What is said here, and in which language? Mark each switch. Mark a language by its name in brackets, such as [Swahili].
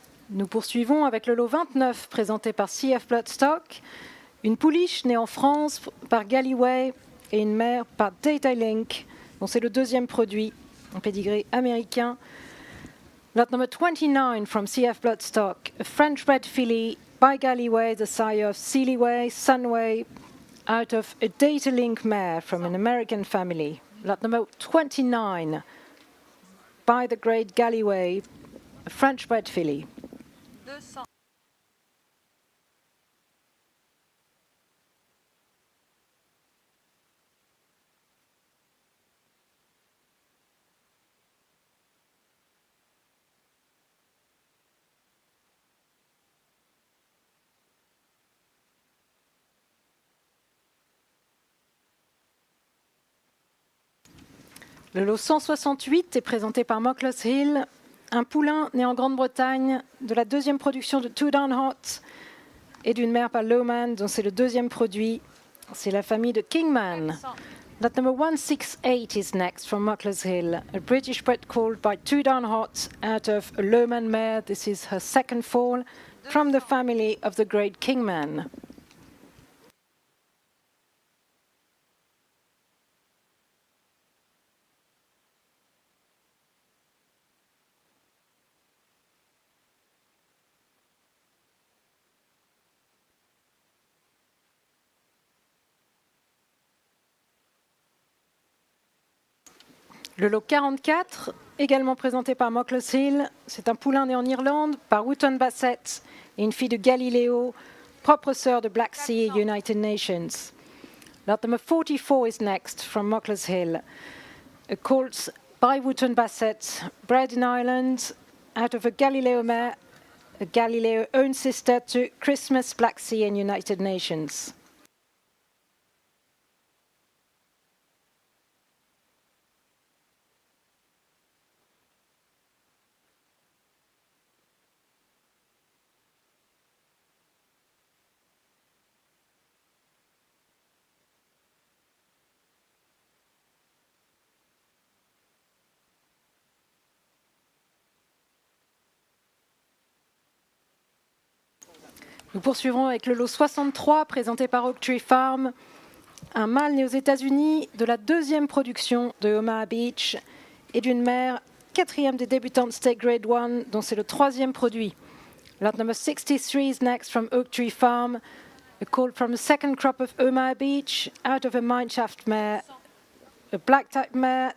[French] Nous poursuivons avec le lot 29 présenté par CF Bloodstock, une pouliche née en France par Galloway et une mère par Data Link, dont c'est le deuxième produit, un pédigré américain. [English] Lot number 29 from CF Bloodstock, a French bred filly by Galloway, the sire of Seelyway, Sunway, out of a Data Link mare from an American family. Lot number 29 by the great Galloway, a French bred filly. 200. [French] Le lot 168 est présenté par Mockless Hill, un poulain né en Grande-Bretagne de la deuxième production de Two Down Hot et d'une mère par Lowman, dont c'est le deuxième produit. C'est la famille de Kingman. 400. [English] Lot number 168 is next from Mockless Hill, a British bred colt by Two Down Hot out of a Lowman mare. This is her second foal from the family of the great Kingman. [French] Le lot 44, également présenté par Mockless Hill, c'est un poulain né en Irlande par Wotton Bassett et une fille de Galileo, propre sœur de Black Sea et United Nations. [English] Lot number 44 is next from Mockless Hill, a colt by Wotton Bassett, bred in Ireland, out of a Galileo mare, a Galileo own sister to Christmas, Black Sea and United Nations. [French] Nous poursuivrons avec le lot 63 présenté par Oak Tree Farm, un mâle né aux États-Unis de la deuxième production de Omaha Beach et d'une mère quatrième des débutantes State Grade 1, dont c'est le troisième produit. [English] Lot number 63 is next from Oak Tree Farm, a colt from the second crop of Omaha Beach out of a mineshaft mare, a black type mare.